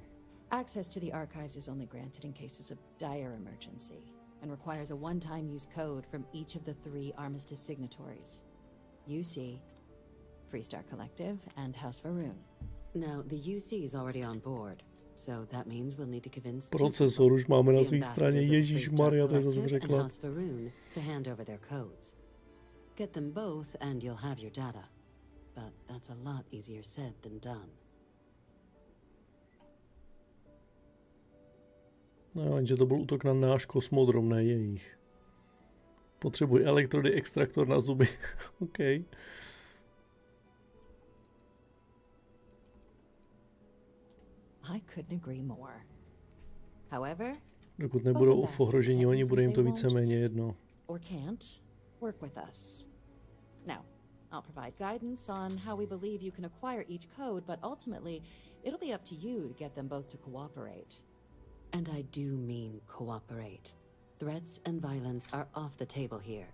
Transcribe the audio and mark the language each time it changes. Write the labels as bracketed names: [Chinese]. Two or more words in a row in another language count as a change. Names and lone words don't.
[English] Access to the archives is only granted in cases of dire emergency and requires a one-time use code from each of the 3 Armistice signatories. UC, Freestar Collective, and House Va'ruun. Now, the UC is already on board, so that means we'll need to convince [Czech] Procesor už máme na [English] the [Czech] své straně. [English] ambassadors of [Czech] Ježíšmarja, to je zase [English] Freestar Collective and [Czech] překlad. [English] House Va'ruun to hand over their codes. Get them both and you'll have your data. But that's a lot easier said than done. [Czech] No, jenže to byl útok na náš kosmodrom, ne jejich. Potřebuji elektrody, extraktor na zuby. [English] OK. I couldn't agree more. However, [Czech] Dokud nebudou v ohrožení oni, bude jim to víceméně jedno. [English] or can't work with us. Now, I'll provide guidance on how we believe you can acquire each code, but ultimately, it'll be up to you to get them both to cooperate. And I do mean cooperate. Threats and violence are off the table here.